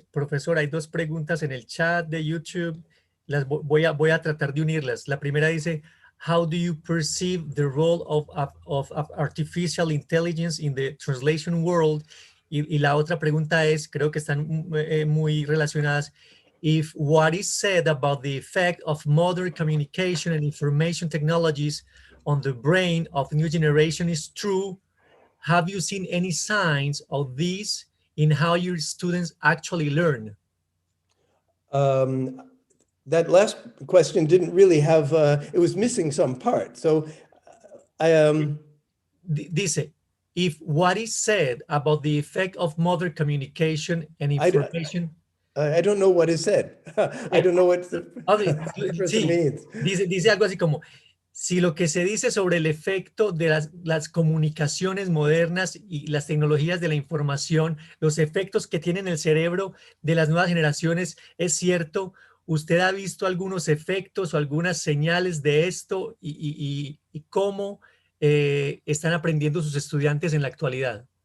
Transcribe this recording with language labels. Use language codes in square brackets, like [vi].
[es] Profesor, hay dos preguntas en el chat de YouTube. Voy a tratar de unirlas. La primera dice, [en] how do you perceive the role of artificial intelligence in the translation world? [es] Y la otra pregunta es, creo que están muy relacionadas, [en] if what is said about the effect of modern communication and information technologies on the brain of new generation is true, have you seen any signs of this in how your students actually learn? That last question didn't really have, it was missing some part. So I, [es] Dice, [en] if what is said about the effect of modern communication and information. I don't know what is said. I don't know what the person [es] Sí, [en] means. [es] dice algo así como, si lo que se dice sobre el efecto de las comunicaciones modernas y las tecnologías de la información, los efectos que tienen el cerebro de las nuevas generaciones es cierto, ¿usted ha visto algunos efectos o algunas señales de esto y cómo están aprendiendo sus estudiantes en la actualidad?